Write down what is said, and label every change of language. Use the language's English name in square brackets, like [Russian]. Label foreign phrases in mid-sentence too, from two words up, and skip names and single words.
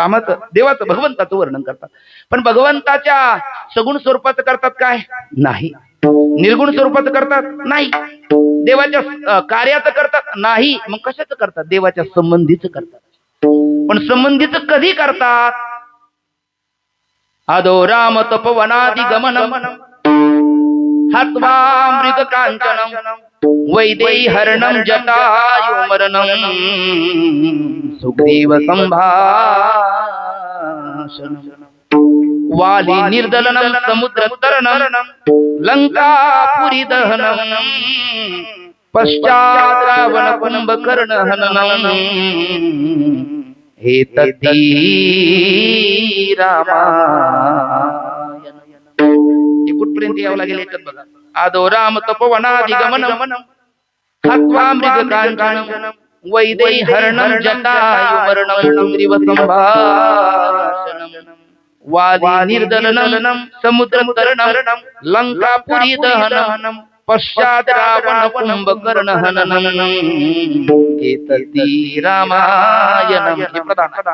[Marathi] रामाचं देवाचं भगवंताचं वर्णन करतात. पण भगवंताच्या सगुण स्वरूपाचं करतात काय? नाही. निर्गुण स्वरूपाचं करतात? नाही. देवाच्या कार्याचं करतात? नाही. मग कशाचं करतात? देवाच्या संबंधीचं करतात. पण संबंधीचं कधी करतात? [Sanskrit] आदो राम तपवनादि गमनम हत्वा मृग कांचनम वैदेही हरणम जटायु मरणम सुग्रीव संभाषणम वाली निर्दलनम समुद्र तरणम लंकापुरी दहनम पश्चात रावण कुंभकर्ण हननम हे तद्धी रामायण. [Marathi] कुठपर्यंत यावं लागेल याच्यात बघा. [Sanskrit] आदो राम तपोवनादि गमनम हत्वा मृग कांचनम वैदेही हरणम जटायु मरणम सुग्रीव संभाषणम वाली निर्दलनम समुद्र तरणम लंकापुरी दहनम पश्चात रावण कुंभकर्ण हननम एतद्धी रामायणम. [Marathi] हे प्रधान.